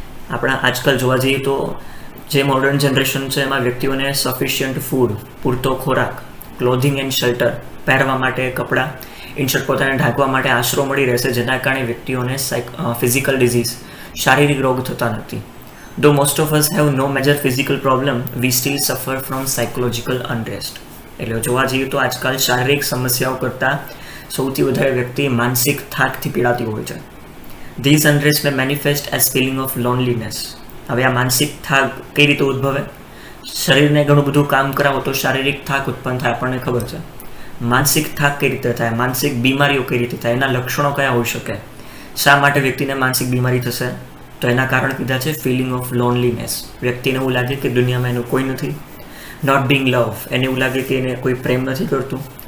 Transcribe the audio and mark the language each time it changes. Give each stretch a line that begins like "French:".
Gujarati: આપણા આજકાલ જોવા જઈએ તો જે મોડર્ન જનરેશન છે એમાં વ્યક્તિઓને સફિશિયન્ટ ફૂડ, પૂરતો ખોરાક,
English: clothing and shelter,
Gujarati: પહેરવા માટે કપડાં, ઇનશોર્ટ પોતાને ઢાંકવા માટે આશરો મળી રહેશે, જેના કારણે વ્યક્તિઓને ફિઝિકલ ડિઝીઝ, શારીરિક રોગ થતા નથી.
English: Though most of us have no major physical problem, we still suffer from psychological unrest.
Gujarati: એટલે જોવા જઈએ તો આજકાલ શારીરિક સમસ્યાઓ કરતાં સૌથી વધારે વ્યક્તિ માનસિક થાકથી પીડાતી હોય છે.
English: These unrest may manifest as feeling of loneliness.
Gujarati: હવે આ માનસિક થાક કઈ રીતે ઉદ્ભવે? શરીરને ઘણું બધું કામ કરાવો તો શારીરિક થાક ઉત્પન્ન થાય, આપણને ખબર છે. માનસિક થાક કઈ રીતે થાય? માનસિક બીમારીઓ કઈ રીતે થાય? એના લક્ષણો કયા હોઈ શકે? શા માટે વ્યક્તિને માનસિક બીમારી થશે? તો એના કારણ કીધા છે
English: Feeling of loneliness.
Gujarati: વ્યક્તિને એવું લાગે કે દુનિયામાં એનું કોઈ નથી.
English: not being love,
Gujarati: એને એવું લાગે કે એને કોઈ પ્રેમ નથી કરતું.